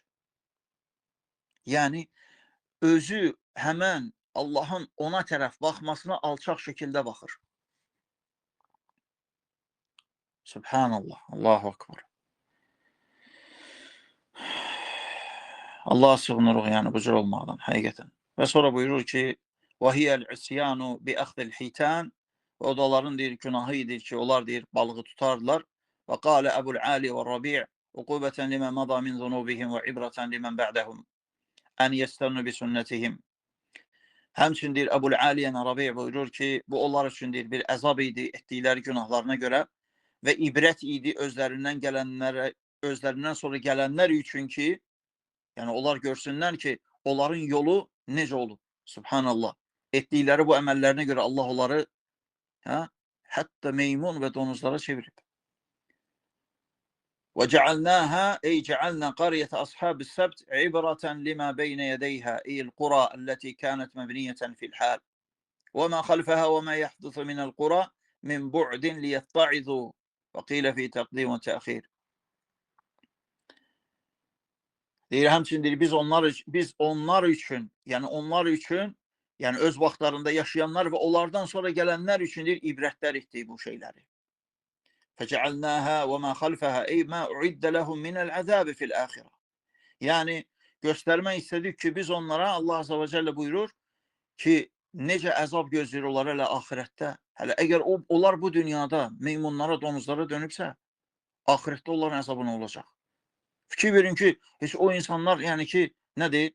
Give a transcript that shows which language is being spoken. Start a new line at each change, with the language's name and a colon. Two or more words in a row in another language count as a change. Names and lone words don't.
Azerbaijani: Yəni özü həmən Allahın ona tərəf baxmasına alçaq şəkildə baxır.
Arabic: سبحان الله، الله أكبر.
Azerbaijani: Allah'a sığınırıq yəni bu cür olmaqdan, həqiqətən. Və sonra buyurur ki,
Arabic: وَهِيَ الْعِسْيَانُ بِأَخْذِ الْحِيتَانِ
Azerbaijani: O da onların deyir, günahı idi ki, onlar deyir, balığı tutardılar.
Arabic: وَقَالَ أَبُ الْعَالِ وَالرَّبِيعِ عُقُوبَةً لِمَنْ مَضَى مِنْ ذُنُوبِهِمْ وَعِبْرَةً لِمَنْ بَعْدَهُمْ أَنْ يَسْتَنُّ بِسُنَّتِهِمْ
Azerbaijani: Həmçin deyir, Əbul Aliyə Rabi buyurur ki, bu onlar üçün deyir, bir əzab idi etdikləri günahlarına görə və ibrət idi özlərindən sonra gələnlər üçün ki, yəni onlar görsünlər ki, onların yolu necə olub. Subhanallah. Etdikləri bu əməllərinə görə Allah onları hətta meymun və donuzlara çevirib.
Arabic: وَجَعَلْنَاهَا أي جعلنا قرية أصحاب السبت عبرة لما بين يديها أي القرى التي كانت مبنية في الحال وما خلفها وما يحدث من القرى من بعد ليتعظوا وقيل في تقديم وتأخير.
Azerbaijani: Deyir, həmçinin deyir, biz onlar üçün, yəni öz vaxtlarında yaşayanlar və onlardan sonra gələnlər üçün deyir, ibrətlər etdik bu şeyləri.
Arabic: فَجَعَلْنَاهَا وَمَا خَلْفَهَا اَيْ مَا اُعِدَّ لَهُمْ مِنَ الْعَذَابِ فِي الْآخِرَةِ
Azerbaijani: Yəni, göstərmək istedik ki, biz onlara,
Arabic: الله عز وجل
Azerbaijani: buyurur ki, necə əzab gözləyir onlara hələ ahirətdə. Hələ əgər onlar bu dünyada meymunlara, donuzlara dönübsə, ahirətdə onların əzabı nə olacaq? Fikir verin ki, heç o insanlar, yəni ki, nədir?